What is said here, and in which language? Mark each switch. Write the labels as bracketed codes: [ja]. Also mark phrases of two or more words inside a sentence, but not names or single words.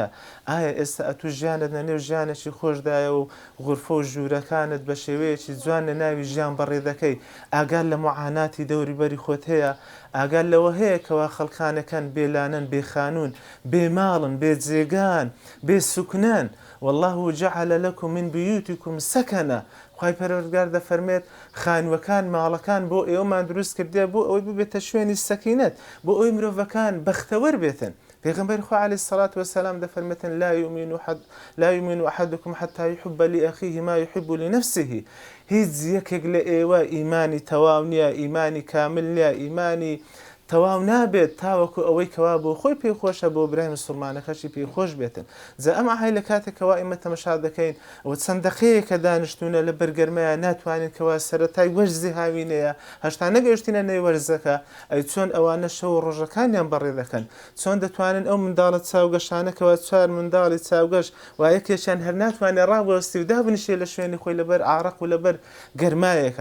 [ckb] ئایا ئێستا ئەتوو ژیانت نەنێو ژیانێکی خۆشدایە و غورفە و ژوورەکانت بە شێوەیەکی جوان لە ناوی ژیان بەڕێ دەکەی، ئاگال لە معاناتی دەوریبەری خۆت هەیە، ئاگال لەوە هەیە کەوا خەڵکانەکان بێلانن، بێخانون، بێماڵن، بێجێگان، بێسوکنان. [ar] والله جعل لكم من بيوتكم سكنة. [ckb] خوای پەروەردگار دەفەرمێت خانوەکان ماڵەکان بۆ ئێوەمان دروست کردێ بۆ ئەوەی ببێتە شوێنی سەکینەت، بۆ ئەوەی مرۆڤەکان بەختەوەر بێتن. پێغەمبەری خوا [ar] عەلەیهی الصلاة والسلام دەفەرمێتن لا يؤمن أحدكم حتى يحب لأخيه ما يحب لنفسه. [ckb] هیچ یەکێک لە ئێوە ئیمانی تەواو نییە، ئیمانی کامل نییە، ئیمانی تەواو نابێت تاوەکو ئەوەی کەوا بۆ خۆی پێخۆشە بۆ برای مسلمانەکەشی پێخۆش بێتن. جا ئەمە هەی لە کاتێکەوە ئێمە تەمەشا دەکەین ئەوە چەند دەقەیەکە دانیشتوونە لە بەرگەرمەیە ناتوانین کەوا سەرەتای وەرزی هاوینەیە هەشتا نەگەیشتینە نێو وەرزەکە، ئەی چۆن ئەوانە شەو و ڕۆژەکانیان بەڕێ دەکەن، چۆن دەتوانن ئەو منداڵە چاوگەشانەکەەوە چوار منداڵی چاوگەش و یەکێکیان هەر ناتوانێت ڕابوەستی و دابنیشێ لە شوێنی خۆی لەبەر ئاڕەق و لەبەر گەرمایەکە.